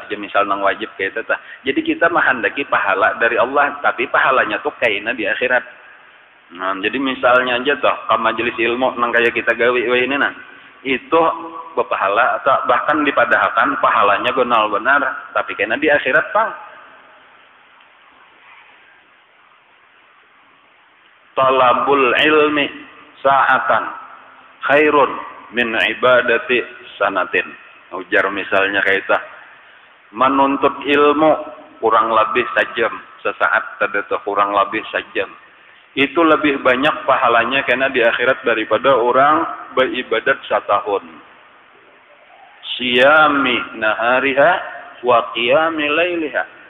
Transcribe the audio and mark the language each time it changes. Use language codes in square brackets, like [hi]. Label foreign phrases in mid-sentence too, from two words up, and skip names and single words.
[bjn] Jadi misal nang wajib kayak itu. Jadi kita menghendaki pahala dari Allah, tapi pahalanya tuh kayaknya di akhirat. Nah, jadi misalnya aja toh ke majelis ilmu nang kayak kita gawe ini nah, itu berpahala atau bahkan dipadahkan pahalanya gonal benar, tapi kena di akhirat Bang. [ar] طلب العلم ساعة خير من عبادة سنة. [bjn] Ujar misalnya kayak itu, menuntut ilmu kurang lebih sejam, sesaat tadi tuh kurang lebih sejam. Itu lebih banyak pahalanya karena di akhirat daripada orang beribadat setahun. [ar] صيام نهارها وقيام ليلها.